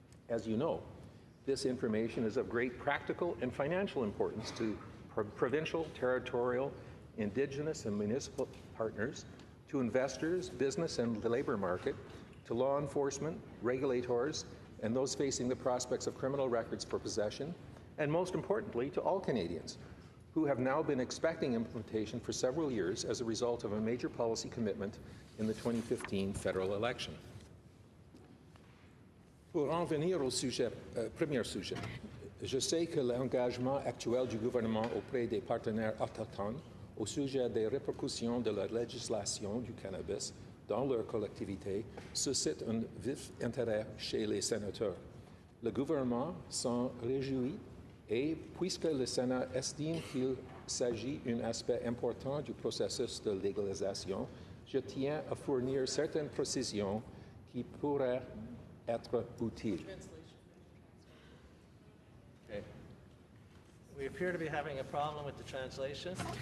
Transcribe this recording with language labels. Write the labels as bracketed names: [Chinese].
[English] As you know, this information is of great practical and financial importance to provincial, territorial, Indigenous and municipal partners, to investors, business and the labour market, to law enforcement, regulators, and those facing the prospects of criminal records for possession, and most importantly, to all Canadians who have now been expecting implementation for several years as a result of a major policy commitment in the 2015 federal election. [French] Pour en venir au premier sujet, je sais que l'engagement actuel du gouvernement auprès des partenaires autochtones au sujet des répercussions de la législation du cannabis dans leur collectivité suscite un vif intérêt chez les sénateurs. Le gouvernement s'en réjouit et, puisque le Sénat estime qu'il s'agit d'un aspect important du processus de légalisation, je tiens à fournir certaines précisions qui pourraient être utiles. [English] Okay. We appear to be having a problem with the translation.